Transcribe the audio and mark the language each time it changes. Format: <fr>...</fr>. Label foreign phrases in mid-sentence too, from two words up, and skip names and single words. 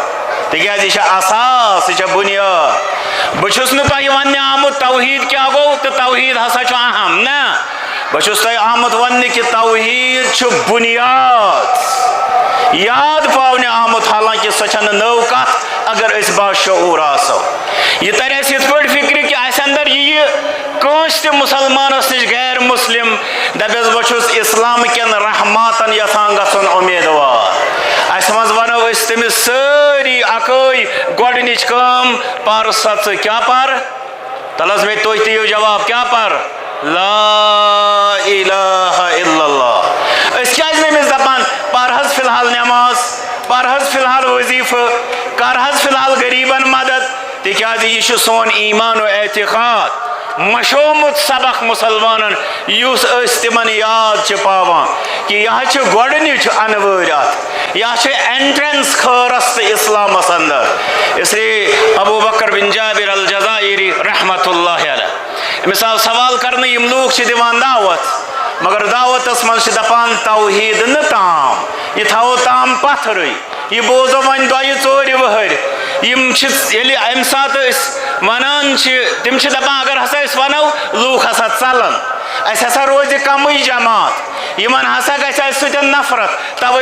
<ks>تِکیازِ یہِ چھِ اساس یہِ چھےٚ بُنیاد بہٕ چھُس نہٕ تۄہہِ وننہِ آمُت توحیٖد کیٛاہ گوٚو تہٕ توحیٖد ہسا چھُ اہم نہ بہٕ چھُس تۄہہِ آمُت وننہِ کہِ توحیٖد چھُ بُنیاد یاد پاؤن آمت حالانکہ سو چھن نو کت اگر اس باشعور آسو یہ تر اس یت پٲٹھۍ فکر کہ اس اندر یہ کٲنٛسہِ تہِ مسلمانس نش غیر مسلم دپیس بہ چھُس اسلام کٮ۪ن رحماتن یژھان گژھُن امیدوار اس مز ونو اس تٔمِس سٲری اکٲے گۄڈنِچ کٲم پر سا ژٕ کیٛاہ پر تل حظ مےٚ تُہۍ تہِ یِیِو جواب کیٛاہ پر</ks> <ar>لا الہ الا اللہ</ar> <ks>اس کیٛازِ نہٕ أمِس دپان پر حظ فی الحال نٮ۪ماز پر حظ فی الحال وظیفہٕ کر حظ فی الحال غریبن مدد تِکیٛازِ یہِ چھُ سون ایمان و اعتقاد مشومت سبق مسلمانن یُس أسۍ تِمن یاد چھِ پاوان کہ یہ چھُ گۄڈنِچ انوٲرۍ اتھ یہ چھُ اینٹرنس خٲرس تہٕ اسلامس اندر</ks> <ur>اس لیے</ur> <ks>ابو بکر بن جابر الجزائری رحمت اللہ علیہ أمِس آو سوال کرنہٕ یِم لوٗکھ چھِ دِوان دعوت مگر دعوتس منٛز چھِ دپان توحیٖد نہٕ تام یہِ تھاوو تام پتھرٕے یہ بوزو وۄنۍ دۄیہِ ژورِ ؤہٕرۍ یِم چھِ ییٚلہِ اَمہِ ساتہٕ أسۍ ونان چھِ تِم چھِ دپان اگر ہسا أسۍ ونو لوٗکھ ہسا ژلن اَسہِ ہسا روزِ کمٕے جماعت یِمن ہسا گژھِ اَسہِ سۭتۍ نفرت توے</ks>